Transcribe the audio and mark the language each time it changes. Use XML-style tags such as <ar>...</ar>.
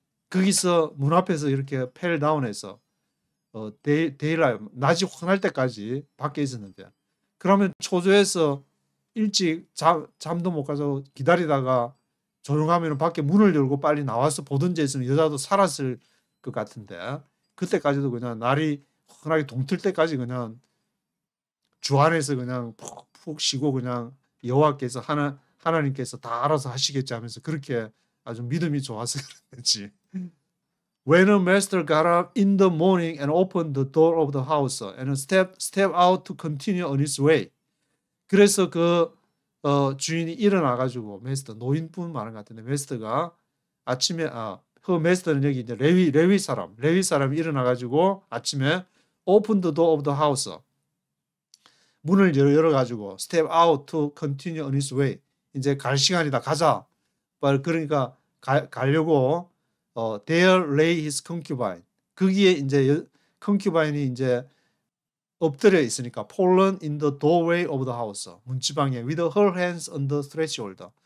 <ko>거기서 문 앞에서 이렇게</ko> <en>fell down</en> <ko>해서 daylight 낮이 환할 때까지 밖에 있었는데 그러면 초조해서 일찍 잠도 못 가서 기다리다가 조용하면 밖에 문을 열고 빨리 나와서 보든지 했으면 여자도 살았을 것 같은데 그때까지도 그냥 날이 환하게 동틀 때까지 그냥 주 안에서 그냥 푹 쉬고 그냥 여호와께서 하나님께서 다 알아서 하시겠지 하면서 그렇게 아주 믿음이 좋아서 그랬지.</ko> <en>When a master got up in the morning and opened the door of the house and stepped out to continue on his way.</en> <ko>그래서 그 주인이 일어나가지고 메스터 노인분 말한 것 같은데 메스터가 아침에 그 메스터는 여기 이제 레위 사람이 일어나가지고 아침에</ko> <en>open the door of the house</en> <ko>문을 열어가지고</ko> <en>step out to continue on his way</en> <ko>이제 갈 시간이다 가자 그러니까 가려고</ko> <en>there lay his concubine</en> <ko>거기에 이제 concubine이 이제 엎드려 있으니까</ko> <en>fallen in the doorway of the house</en> <ko>문지방에</ko> <en>with her hands on the threshold</en>